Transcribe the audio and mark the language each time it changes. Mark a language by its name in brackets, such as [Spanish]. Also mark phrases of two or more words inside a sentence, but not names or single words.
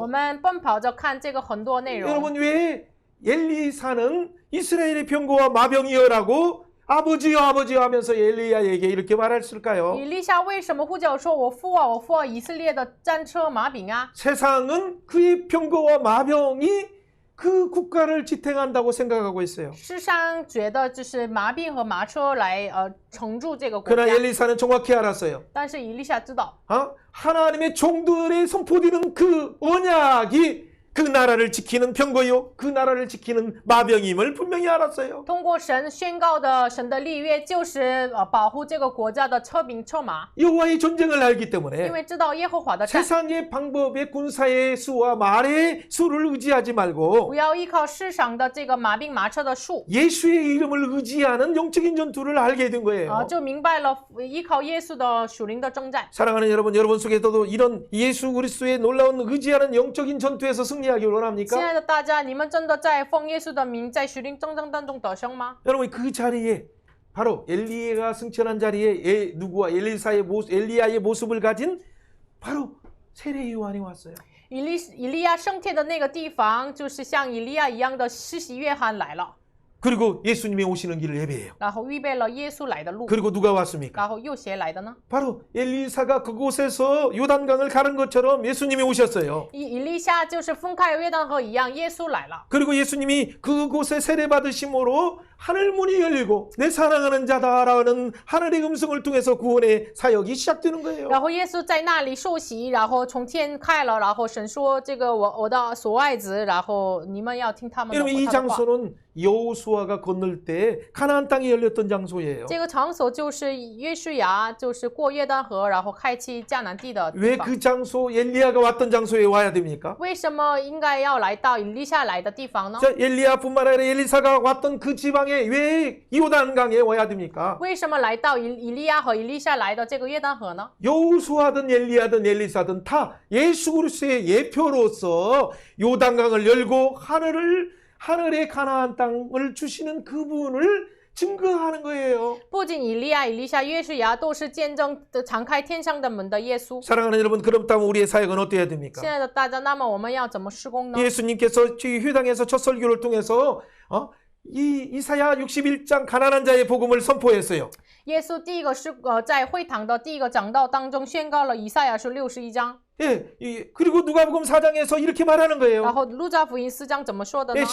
[Chinese] 们奔跑着看这个很多内容。 [Korean] 여러분 왜 엘리사는 이스라엘의 병거와 마병이여라고 아버지여 아버지여 하면서 엘리야에게 이렇게 말했을까요? [Chinese] 以利夏为什么呼叫说我父啊，我父啊，以色列的战车马饼啊？ [Korean] 세상은 그의 병거와 마병이 그 국가를 지탱한다고 생각하고 있어요. [Chinese] 世上觉得就是马兵和马车来撑住这个国 [Korean] 그러나 [Chinese] 家， [Korean] 엘리사는 정확히 알았어요. [Chinese] 但是以利夏知道， [Korean] 하나님의 종들의 선포되는 그 언약이 그 나라를 지키는 병거요, 그 나라를 지키는 마병임을 분명히 알았어요. [Chinese] 通过神宣告的神的立约，就是保护这个国家的车兵车马， [Korean] 여호와의 전쟁을 알기 [Chinese] 因 [Korean] 때문에 [Chinese] 为知道耶和华的战， [Korean] 세상의 방법의 군사의 수와 말의 수를 의지하지 말고 [Chinese] 不要依靠世上的这个马兵马车的数， [Korean] 예수의 이름을 의지하는 영적인 전투를 알게 된 거예요. [Chinese] 就明白了依靠耶稣的属灵的征战。 [Korean] 사랑하는 여러분 속에서도 이런 예수 그리스도의 놀라운 의지하는 영적인 전투에서 승리하기 [Chinese] 亲 [Korean] 원합니까? [Chinese] 爱的大家，你们真的在奉耶稣的名，在属灵征战当中得胜吗？ [Korean] 여러분 그 자리에 바로 엘리야가 승천한 자리에 누구와 엘리야의 모습을 가진 바로 세례 요한이 왔어요. [Chinese] 以利亚升天的那个地方，就是像以利亚一样的施洗约翰来了， [Korean] 그리고 예수님이 오시는 길을 예배해요. [Chinese] 然后预备了耶稣来的路， [Korean] 그리고 누가 왔습니까? [Chinese] 然后又谁来的呢？ [Korean] 바로 엘리사가 그곳에서 요단강을 가는 것처럼 예수님이 오셨어요. [Chinese] 以利夏就是分开约旦河一样，耶稣来了。 [Korean] 그리고 예수님이 그곳에 세례 받으심으로 하늘 문이 열리고 내 사랑하는 자다라는 하늘의 음성을 통해서 구원의 사역이 시작되는 거예요. [Chinese] 然后耶稣在那里受洗，然后从天开了，然后神说：“这个我的所爱子，然后你们要听他们的 [Korean] 여러분 이 [Chinese] 他的话。” [Korean] 장소는 여호수아가 건널 때 가나안 땅이 열렸던 장소예요. [Chinese] 这个场所就是约书亚，就是过约旦河，然后开启迦南地的地 [Korean] 왜 [Chinese] 方。 [Korean] 그 장소 엘리야가 왔던 장소에 와야 됩니까? [Chinese] 为什么应该要来到以利夏来的地方呢？ [Korean] 자, 엘리야뿐만 아니라 엘리사가 왔던 그 지방에 왜 요단강에 와야 됩니까? [Chinese] 为什么来到以利亚和以利夏来的这个约旦河呢？ [Korean] 여호수아든 엘리야든 엘리사든 다 예수 그리스도의 예표로서 요단강을 열고 하늘의 가나안 땅을 주시는 그분을 증거하는 거예요. [Chinese] 不仅以利亚、以利夏、约书亚都是见证的敞开天上的门的耶稣。 [Korean] 사랑하는 여러분, 그렇다면 우리의 사역은 어때야 됩니까? [Chinese] 亲爱的大家，那么我们要怎么施工呢？ [Korean] 예수님께서 이 회당에서 첫 설교를 통해서 이 이사야 61장 가난한 자의 복음을 선포했어요. [Chinese] 耶稣第一个是在会堂的第一个讲道当中宣告了以赛亚书61章， [Korean] 예, 그리고 누가복음 4장에서 이렇게 말하는 [Chinese] 然 [Korean] 거예요. [Chinese] 后路加福音4章怎么说的呢？